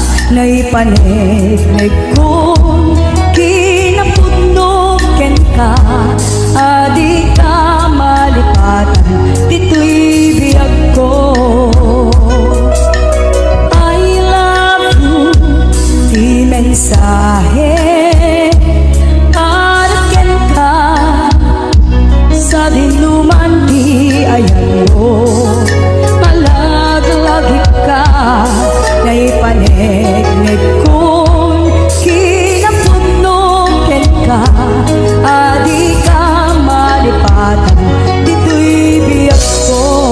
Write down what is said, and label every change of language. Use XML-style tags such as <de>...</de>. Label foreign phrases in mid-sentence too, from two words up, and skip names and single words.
<ilo>Naipanig kong kinapudnog ken ka, adi ka malipatan, dito'y biyag ko.</ilo> <en>I love you,</en> <ilo>di mensahe, ken ka, sa dinuman di ayan mo, malaglagip ka, naipanig kong kinapudnog ken ka, adi ka malipatan, dito'y biyag ko.</ilo>